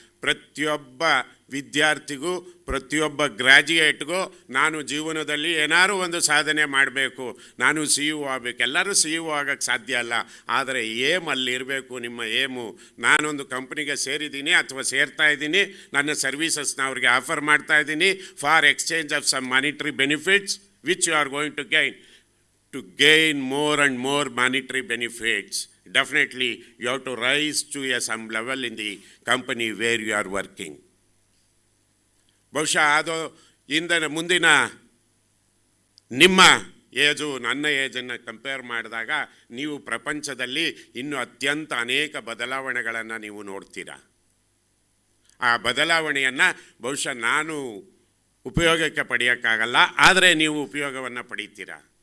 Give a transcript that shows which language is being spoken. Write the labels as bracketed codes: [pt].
[kn] ಪ್ರತಿಯೊಬ್ಬ ವಿದ್ಯಾರ್ಥಿಗೂ, ಪ್ರತಿಯೊಬ್ಬ ಗ್ರ್ಯಾಜುಯೇಟ್ಗೂ ನಾನು ಜೀವನದಲ್ಲಿ ಏನಾದರೂ ಒಂದು ಸಾಧನೆ ಮಾಡಬೇಕು, ನಾನು CEO ಆಗಬೇಕು. ಎಲ್ಲರೂ CEO ಆಗೋಕ್ಕೆ ಸಾಧ್ಯ ಅಲ್ಲ, ಆದರೆ ಏಮ್ ಅಲ್ಲಿರಬೇಕು. ನಿಮ್ಮ ಏಮು, ನಾನೊಂದು ಕಂಪ್ನಿಗೆ ಸೇರಿದ್ದೀನಿ ಅಥವಾ ಸೇರ್ತಾ ಇದ್ದೀನಿ, ನನ್ನ ಸರ್ವೀಸಸ್ನ ಅವ್ರಿಗೆ ಆಫರ್ ಮಾಡ್ತಾ ಇದ್ದೀನಿ [en] For exchange of some monetary benefits which you are going to gain. To gain more and more monetary benefits, definitely you have to rise to some level in the company where you are working. [kn] ಬಹುಶಃ ಅದು ಮುಂದಿನ ನಿಮ್ಮ age ನನ್ನ ಏಜನ್ನು compare ಮಾಡಿದಾಗ ನೀವು ಪ್ರಪಂಚದಲ್ಲಿ ಇನ್ನೂ ಅತ್ಯಂತ ಅನೇಕ ಬದಲಾವಣೆಗಳನ್ನು ನೀವು ನೋಡ್ತೀರಾ. ಆ ಬದಲಾವಣೆಯನ್ನು ಬಹುಶಃ ನಾನು ಉಪಯೋಗಕ್ಕೆ ಪಡೆಯೋಕ್ಕಾಗಲ್ಲ, ಆದರೆ ನೀವು ಉಪಯೋಗವನ್ನು ಪಡೀತೀರಾ.